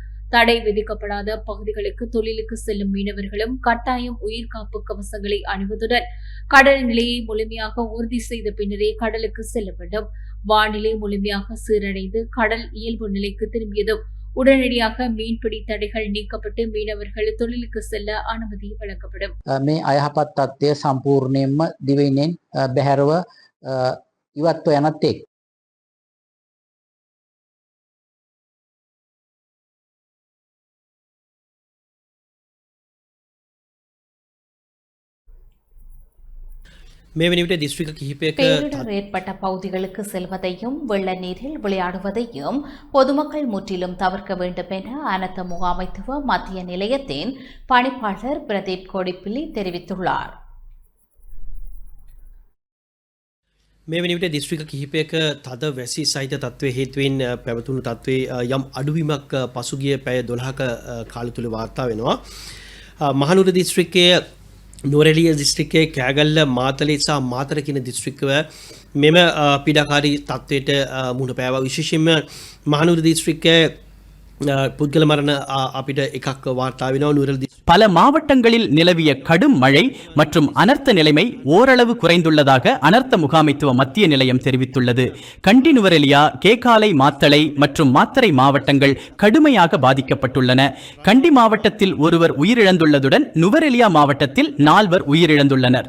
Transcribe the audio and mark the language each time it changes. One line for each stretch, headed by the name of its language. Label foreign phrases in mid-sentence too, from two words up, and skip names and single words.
Tamil: தடை விதிக்கப்படாத பகுதிகளுக்கு தொழிலுக்கு செல்லும் மீனவர்களும் கட்டாயம் உயிர்காப்பு கவசங்களை அணிவதுடன் கடல் நிலையை முழுமையாக உறுதி செய்த பின்னரே கடலுக்கு செல்ல வேண்டும். வானிலை முழுமையாக சீரடைந்து கடல் இயல்பு நிலைக்கு திரும்பியதும் உடனடியாக மீன்பிடி தடைகள் நீக்கப்பட்டு மீனவர்கள் தொழிலுக்கு செல்ல அனுமதி வழங்கப்படும்.
Sinhala: මේ අයහපත් තත්ත්වය සම්පූර්ණයෙන්ම දිවයිනෙන් බැහැරව ඉවත්ව යනත් එක්
Tamil: பேரிடர் ஏற்பட்ட பகுதிகளுக்கு செல்வதையும் வெள்ள நீரில் விளையாடுவதையும் பொதுமக்கள் முற்றிலும் தவிர்க்க வேண்டும் என அனர்த்த முகாமைத்துவ மத்திய நிலையத்தின் பணிப்பாளர் பிரதீப் கொடிப்பிலி தெரிவித்துள்ளார்.
Sinhala: මේ වන විට දිස්ත්‍රික්ක කිහිපයක තද වැසි සහිත තත්ත්වයේ හේතුවෙන් පැවතුණු තත්ත්වයේ යම් අඩුවීමක් පසුගිය පැය 12ක කාලය තුල වාර්තා වෙනවා. මහනුවර දිස්ත්‍රික්කයේ නුවරඑළිය දිස්ත්‍රික්කයේ කෑගල්ල, මාතලේ සහ මාතර කියන දිස්ත්‍රික්කව මෙම පීඩාකාරී තත්ත්වයට මුහුණ පෑවා. විශේෂයෙන්ම මහනුවර දිස්ත්‍රික්කයේ පුද්ගල මරණ අපිට එකක් වාර්තා වෙනවා. නුවරඑළිය
Tamil: பல மாவட்டங்களில் நிலவிய கடும் மழை மற்றும் அனர்த்த நிலைமை ஓரளவு குறைந்துள்ளதாக அனர்த்த முகாமைத்துவ மத்திய நிலையம் தெரிவித்துள்ளது. கண்டி, நுவரெலியா, கேகாலை, மாத்தளை மற்றும் மாத்தறை மாவட்டங்கள் கடுமையாக பாதிக்கப்பட்டுள்ளன. கண்டி மாவட்டத்தில் ஒருவர் உயிரிழந்துள்ளதுடன் நுவரெலியா மாவட்டத்தில் 4 உயிரிழந்துள்ளனர்.